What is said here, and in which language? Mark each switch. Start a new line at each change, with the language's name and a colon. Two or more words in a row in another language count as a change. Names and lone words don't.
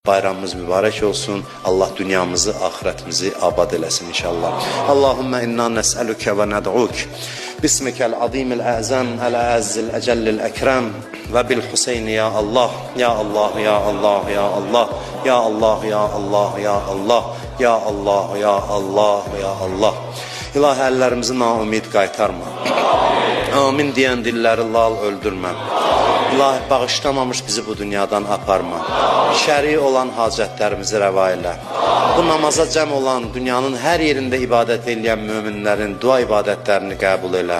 Azerbaijani: Bayramımız mübarək olsun. Allah dünyamızı, ahirətimizi abad eləsin inşallah.
Arabic: اللهم إنا نسألك وندعوك. بسمك العظيم الأعظم، الأعز الأجل الأكرم. وبالحسين يا الله. يا الله، يا الله، يا الله. يا الله، يا الله، يا الله. يا الله، يا الله، يا الله.
Azerbaijani: İlahi əllərimizi naumid qaytarma. Amin deyən dilləri lal öldürmə. İlahi bağışlamamış bizi bu dünyadan aparma. Şəri olan hacətlərimizi rəva elə. Bu namaza cəm olan dünyanın hər yerində ibadət edən möminlərin dua ibadətlərini qəbul elə.